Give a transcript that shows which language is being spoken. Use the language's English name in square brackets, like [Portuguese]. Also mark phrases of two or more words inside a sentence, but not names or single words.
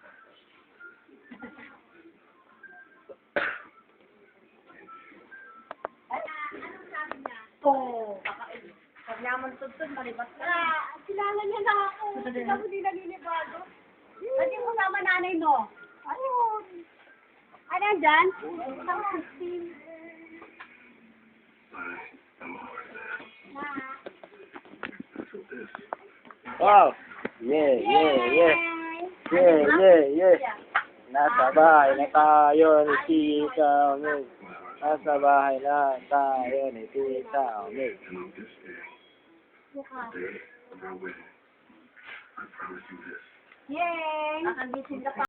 [Filipino] Anong sabi niya? Oo. Pag naman tutod, malibat ka. Kilala niya na ako. Ikaw hindi naninibago. Pati mo sama nanay mo. Ayun. Ano dyan? Isang 16. Wow! [English] Yeah, yeah, yeah. Yeah, yeah, yeah. [Filipino] Nasa bahay na tayo ni Tita May. Nasa bahay na tayo ni Tita May. Yay! Nakagising ka pa.